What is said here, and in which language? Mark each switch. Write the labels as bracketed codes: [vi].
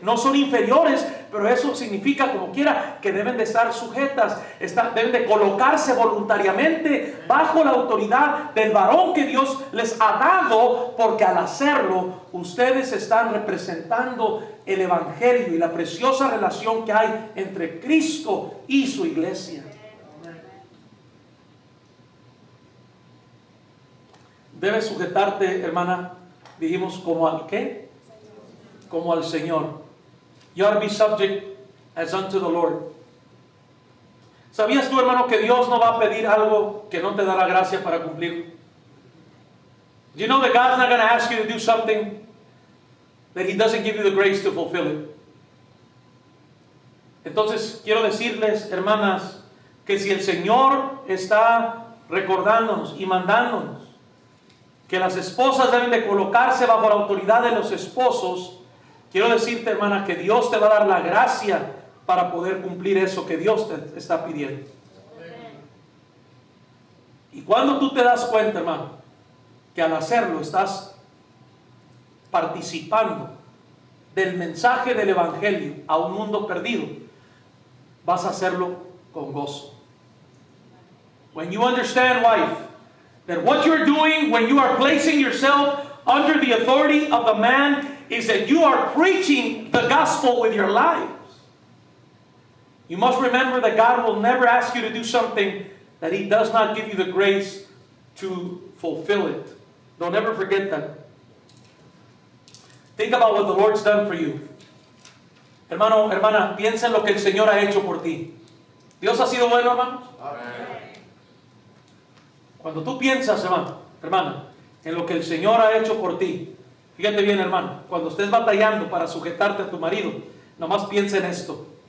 [es] No son inferiores, pero eso significa como quiera que deben de estar sujetas, deben de colocarse voluntariamente bajo la autoridad del varón que Dios les ha dado, porque al hacerlo ustedes están representando el evangelio y la preciosa relación que hay entre Cristo y su iglesia. Debes sujetarte, hermana, dijimos, como al ¿qué? Como al Señor. [en] You ought to be subject as unto the Lord. [es] ¿Sabías tú, hermano, que Dios no va a pedir algo que no te dará gracia para cumplir? [en] Do you know that God's not going to ask you to do something that He doesn't give you the grace to fulfill it? [es] Entonces, quiero decirles, hermanas, que si el Señor está recordándonos y mandándonos que las esposas deben de colocarse bajo la autoridad de los esposos, quiero decirte, hermana, que Dios te va a dar la gracia para poder cumplir eso que Dios te está pidiendo. Y cuando tú te das cuenta, hermano, que al hacerlo estás participando del mensaje del evangelio a un mundo perdido, vas a hacerlo con gozo. [en] When you understand, wife, that what you're doing when you are placing yourself under the authority of the man is that you are preaching the gospel with your lives. You must remember that God will never ask you to do something that He does not give you the grace to fulfill it. Don't ever forget that. Think about what the Lord's done for you. [es] Hermano, hermana, piensa en lo que el Señor ha hecho por ti. ¿Dios ha sido bueno, hermanos? Amén. Cuando tú piensas, hermana, en lo que el Señor ha hecho por ti, fíjate bien, hermano, cuando estés batallando para sujetarte a tu marido, nomás piensa en esto.